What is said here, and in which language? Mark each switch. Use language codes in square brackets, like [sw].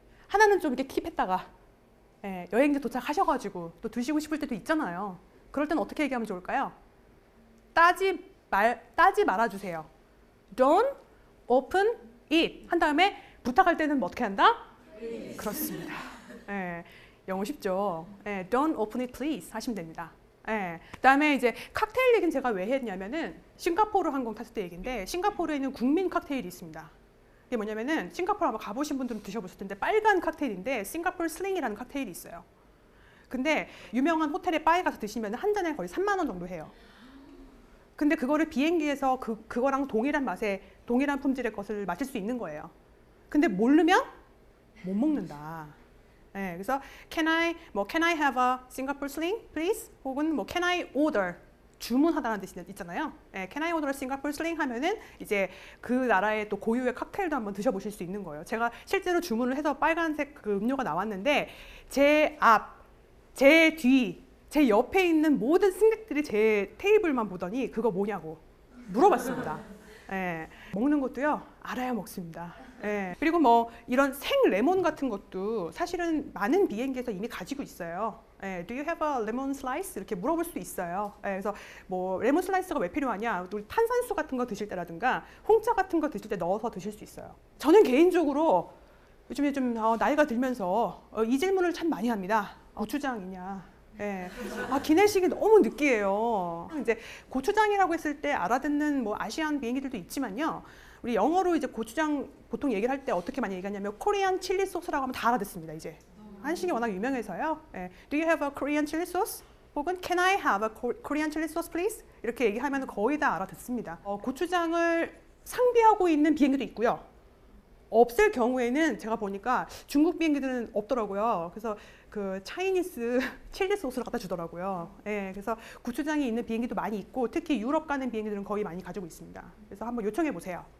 [ko] 하나는 좀 이렇게 킵했다가 여행지 도착하셔가지고 또 드시고 싶을 때도 있잖아요. 그럴 때는 어떻게 얘기하면 좋을까요? 따지 말아주세요. [en] Don't open it [ko] 한 다음에 부탁할 때는 뭐 어떻게 한다? [en] Please. [ko] 그렇습니다. 영어 쉽죠? [en] Don't open it please [ko] 하시면 됩니다. 그다음에 이제 칵테일 얘기는 제가 왜 했냐면은 싱가포르 항공 탔을 때 얘기인데 싱가포르에는 국민 칵테일이 있습니다. 이게 뭐냐면은 싱가포르 아마 가보신 분들은 드셔보실 텐데 빨간 칵테일인데 싱가포르 슬링이라는 칵테일이 있어요. 근데 유명한 호텔에 바에 가서 드시면 한 잔에 거의 3만 원 정도 해요. 근데 그거를 비행기에서 그거랑 동일한 맛에 동일한 품질의 것을 마실 수 있는 거예요. 근데 모르면 못 먹는다. 그래서 [en] can I have a Singapore sling, please? [ko] 혹은 뭐 [en] can I order [ko] 주문하다는 뜻이 있잖아요. [en] Can I order a Singapore sling [ko] 하면은 이제 그 나라의 또 고유의 칵테일도 한번 드셔보실 수 있는 거예요. 제가 실제로 주문을 해서 빨간색 그 음료가 나왔는데 제 앞, 제 뒤, 제 옆에 있는 모든 승객들이 제 테이블만 보더니 그거 뭐냐고 물어봤습니다. 먹는 것도요 알아야 먹습니다. 예. 그리고 뭐 이런 생 레몬 같은 것도 사실은 많은 비행기에서 이미 가지고 있어요. 예. [en] Do you have a lemon slice? [ko] 이렇게 물어볼 수도 있어요. 예. 그래서 뭐 레몬 슬라이스가 왜 필요하냐? 우리 탄산수 같은 거 드실 때라든가 홍차 같은 거 드실 때 넣어서 드실 수 있어요. 저는 개인적으로 요즘에 좀 나이가 들면서 이 질문을 참 많이 합니다. 고추장이냐? 예. 기내식이 너무 느끼해요. 이제 고추장이라고 했을 때 알아듣는 뭐 아시안 비행기들도 있지만요. 우리 영어로 이제 고추장 보통 얘기를 할 때 어떻게 많이 얘기하냐면 코리안 칠리 소스라고 하면 다 알아듣습니다. 이제 한식이 워낙 유명해서요. 예. [en] Do you have a Korean chili sauce? [ko] 혹은 [en] Can I have a Korean chili sauce, please? [ko] 이렇게 얘기하면 거의 다 알아듣습니다. 고추장을 상비하고 있는 비행기도 있고요. 없을 경우에는 제가 보니까 중국 비행기들은 없더라고요. 그래서 그 차이니스 칠리 소스를 갖다 주더라고요. 예, 그래서 고추장이 있는 비행기도 많이 있고 특히 유럽 가는 비행기들은 거의 많이 가지고 있습니다. 그래서 한번 요청해 보세요.